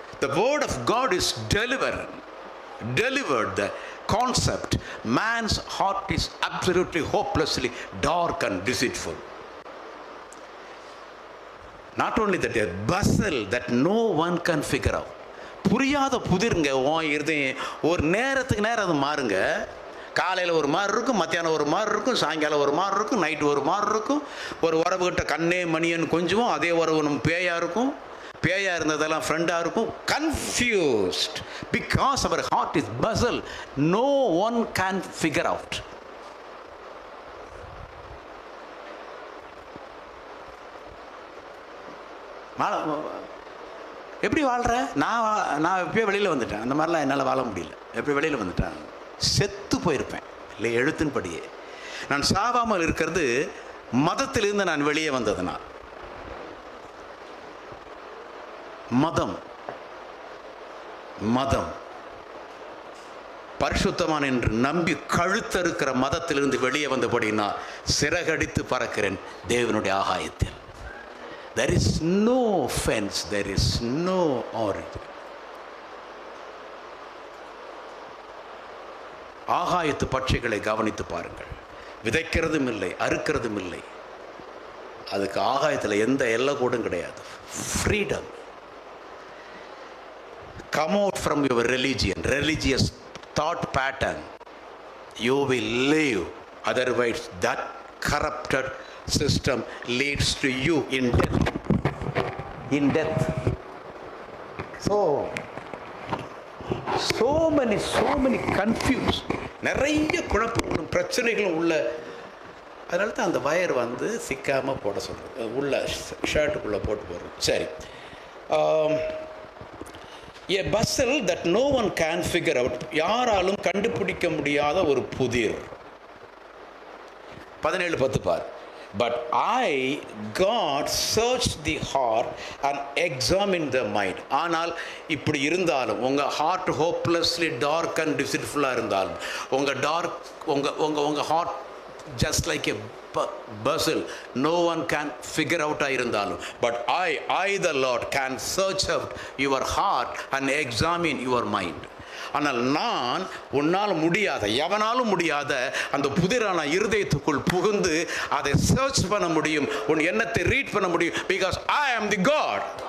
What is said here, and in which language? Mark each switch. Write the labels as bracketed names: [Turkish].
[English] The word of God is delivered the concept. Man's heart is absolutely hopelessly dark and deceitful. Not only that, a bustle that no one can figure out. [Tamil] புரியாத புதிருங்க இருதயம். ஒரு நேரத்துக்கு நேரம் அது மாறுங்க. காலையில் ஒரு மாதிரி இருக்கும், மத்தியானம் ஒரு மாதிரி இருக்கும், சாயங்காலம் ஒரு மாதிரி இருக்கும், நைட்டு ஒரு மாதிரி இருக்கும். ஒரு உறவுகிட்ட கண்ணே மணியன்னு கொஞ்சம் அதே உறவு நம்ம பேயாக இருக்கும். பேயாக இருந்ததெல்லாம் ஃப்ரெண்டாக இருக்கும். [English] Confused because அவர் heart is puzzle. No one can figure out. [Tamil] எப்படி வாழ்கிற? நான் எப்பயோ வெளியில் வந்துட்டேன். அந்த மாதிரிலாம் என்னால் வாழ முடியல. எப்போ வெளியில் வந்துட்டேன், செத்து போயிருப்பேன். இல்லை, எழுத்தின்படியே நான் சாவாமல் இருக்கிறது மதத்திலிருந்து நான் வெளியே வந்ததுனால். மதம் பரிசுத்தமான என்று நம்பி கழுத்தறுக்கிற மதத்திலிருந்து வெளியே வந்தபடினா சிறகடித்து பறக்கிறேன் தேவனுடைய ஆகாயத்தில். [English] There is no fence, there is no origin. [Tamil] ஆகாயத்து பட்சிகளை கவனித்து பாருங்கள். விதைக்கிறதும் இல்லை, அறுக்கிறதும் இல்லை. அதுக்கு ஆகாயத்தில் எந்த எல்லை கூடும் கிடையாது. [English] Freedom. Come out from your religious thought pattern. You will live. Otherwise, that corrupted system leads to you in death. So many confused. [Tamil] நிறைய குழப்பங்களும் பிரச்சனைகளும் உள்ள அதனால தான் அந்த வயர் வந்து சிக்காமல் போட சொல்கிறது, உள்ள ஷர்ட்டுக்குள்ளே போட்டு போடுறது. [English] சரி, a bustle that no one can figure out, [Tamil] யாராலும் கண்டுபிடிக்க முடியாத ஒரு புதிர். [English] 17:10 பார். But I, God, searched the heart and examined the mind. [Tamil] ஆனால் இப்படி இருந்தாலும், [English] உங்கள் heart hopelessly dark and டிசிட்ஃபுல்லாக இருந்தாலும், உங்கள் உங்கள் heart just like a bustle, no one can figure out இருந்தாலும், but I the Lord can search out your heart and examine your mind. [Tamil] ஆனால் நான் உன்னால் முடியாத, எவனாலும் முடியாத அந்த புதிரான இருதயத்துக்குள் புகுந்து அதை சர்ச் பண்ண முடியும், உன் எண்ணத்தை ரீட் பண்ண முடியும். [English] because I am the God.